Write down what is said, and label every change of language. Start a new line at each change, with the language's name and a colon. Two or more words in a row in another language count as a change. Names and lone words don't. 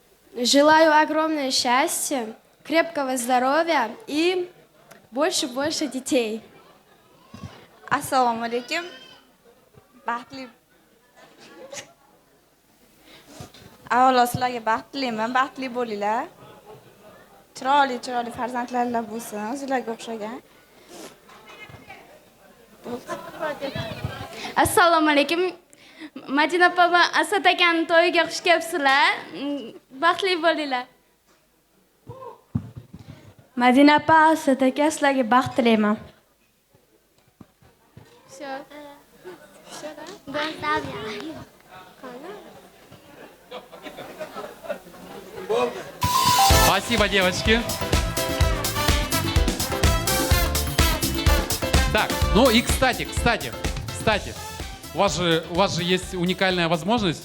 Russian: Желаю огромное счастья, крепкого здоровья и больше детей.
Uzbek: Assalomu alaykum. Baxtli. Avvalo sizlarga baxtliman, baxtli bo'linglar. Chiroyli farzandlarlar bo'lsin, sizlarga o'xshagan. Assalomu alaykum. Madina opa va Asad akani to'yiga xush kelibsizlar. Baxtli bo'linglar. Madina opa, Asad aka sizlarga baxt tilayman.
Russian: Спасибо, девочки. Так, ну и кстати, у вас же есть уникальная возможность.